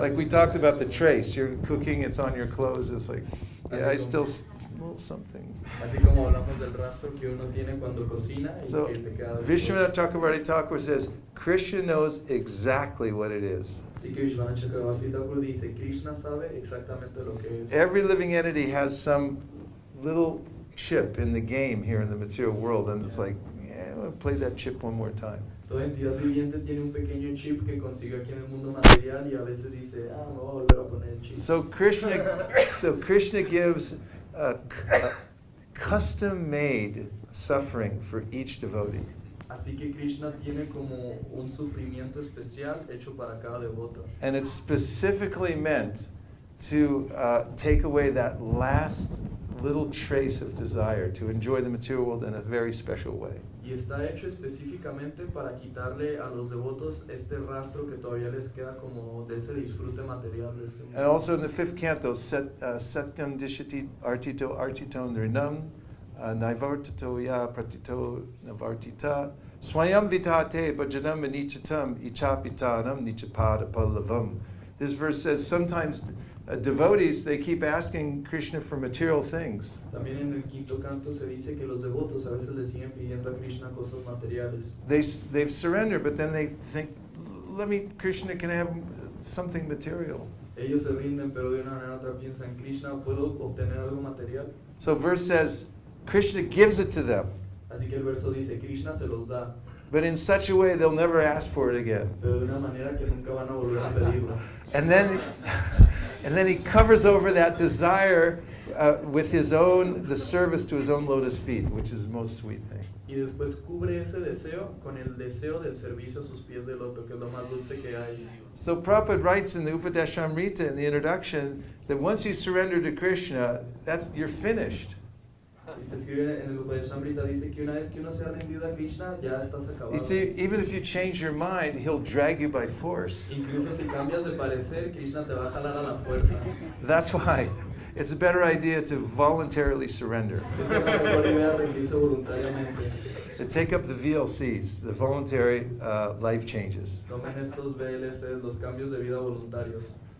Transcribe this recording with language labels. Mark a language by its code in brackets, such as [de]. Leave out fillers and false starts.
[en] Like we talked about the trace, you're cooking, it's on your clothes, it's like, yeah, I still smell something. [es] Así como hablamos del rastro que uno tiene cuando cocina y [en] So [es] que te queda después. [en] Vishwanath Chakravarti Thakur says, Krishna knows exactly what it is. [es] Así que Vishwanath Chakravarti Thakur dice, Krishna sabe exactamente lo que es. [en] Every living entity has some little chip in the game here in the material world, and it's like, yeah, I'm gonna play that chip one more time. [es] Toda entidad viviente tiene un pequeño chip que consiguió aquí en el mundo material y a veces dice, me voy a volver a poner el chip. [en] So Krishna gives a custom-made suffering for each devotee. [es] Así que Krishna tiene como un sufrimiento especial hecho para cada devoto. [en] And it's specifically meant to take away that last little trace of desire, to enjoy the material world in a very special way. [es] Y está hecho específicamente para quitarle a los devotos este rastro que todavía les queda como de ese disfrute material de este mundo. [en] And also in the 5th canto, [sa] Satyam Dishati Artito Artito Nrinam Naivartito Ya Pratito Navartita Swayam Vitate Bhajanam Anichatam Ichapitanam Nichapada Pallavam. [en] This verse says sometimes devotees, they keep asking Krishna for material things. [es] También en el 5º canto se dice que los devotos a veces le siguen pidiendo a Krishna cosas materiales. [en] They've surrendered, but then they think, Krishna can have something material. [es] Ellos se rinden, pero de una manera u otra piensan, Krishna, ¿puedo obtener algo material? [en] So verse says, Krishna gives it to them, [es] Así que el verso dice, Krishna se los da, [en] but in such a way they'll never ask for it again. [es] pero de una manera que nunca van a volver a pedirlo. [en] And then he covers over that desire with the service to his own lotus feet, which is the most sweet thing. [es] Y después cubre ese deseo con el deseo del servicio a sus pies de loto, que es lo más dulce que hay. [en] So Prabhupada writes in the Upadeshamrita in the introduction that once you surrender to Krishna, you're finished. [es] Y se escribe en el Vaisesika, dice que una vez que uno se ha rendido a Krishna, ya estás acabado. [en] You see, even if you change your mind, he'll drag you by force. [es] Incluso si cambias de parecer, Krishna te va a jalar a la fuerza. [en] That's why it's a better idea to voluntarily surrender. [es] Es una mejor idea rendirse voluntariamente. [en] Take up the VLCs, the voluntary life changes. [es] Tomen estos VLCs, los cambios de vida voluntarios.